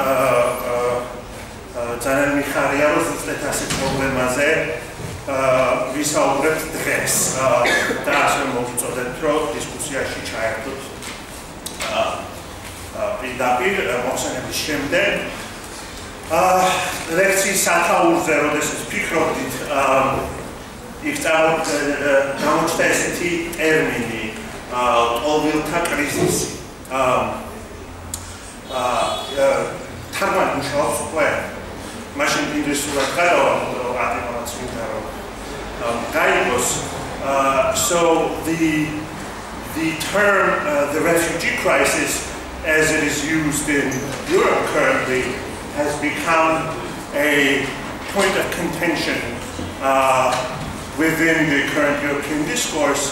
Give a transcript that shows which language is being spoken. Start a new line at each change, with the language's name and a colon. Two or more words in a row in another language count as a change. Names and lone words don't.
Georgian: ძალიან მიხარია რომ ზუსტად ასეთ პრობლემაზე ვისაუბრებთ დღეს და ასე მოგწოდეთ რომ დისკუსიაში ჩაერთოთ პირდაპირ მოხსენების შემდეგ ლექციის სათაურზე როდესაც ფიქრობდით იქ გამოჩნდა ესეთი ტერმინი ტოლვილთა კრიზისი. თარგმანი მუშაობს უკვე მაშინ ინგლისურად გადავალ ატემაც მინდა რომ გაიგოს.
English: So the term the refugee crisis as it is used in Europe currently has become a point of contention within the current European discourse.